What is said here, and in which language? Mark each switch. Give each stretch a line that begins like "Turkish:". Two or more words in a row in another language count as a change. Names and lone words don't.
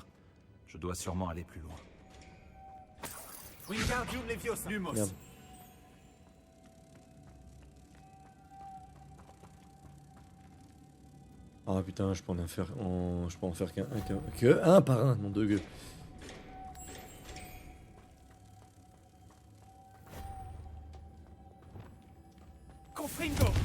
French: Je dois sûrement aller plus loin.
Latin: Wingardium Leviosa. Lumos.
French: Merde. Ah putain, je peux en faire, je peux en faire que un par un, nom de gueule.
Latin: Confringo.